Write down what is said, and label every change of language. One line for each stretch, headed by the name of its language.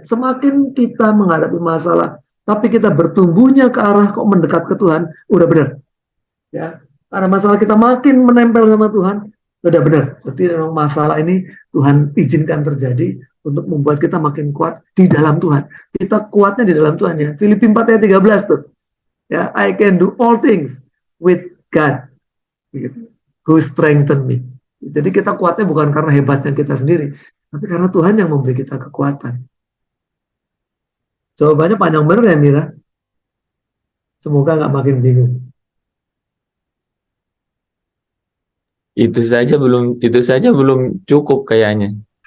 Indonesian: Semakin kita menghadapi masalah, tapi kita bertumbuhnya ke arah kok mendekat ke Tuhan, udah benar. Ya, karena masalah kita makin menempel sama Tuhan, udah benar. Berarti memang masalah ini Tuhan izinkan terjadi untuk membuat kita makin kuat di dalam Tuhan. Kita kuatnya di dalam Tuhan ya. Filipi 4 ayat 13 tuh.
English: Ya, I can do all things with God, gitu, who strengthen me.
Indonesian: Jadi kita kuatnya bukan karena hebatnya kita sendiri, tapi karena Tuhan yang memberi kita kekuatan. Jawabannya panjang bener ya Mira. Semoga nggak makin bingung. Itu saja belum cukup kayaknya.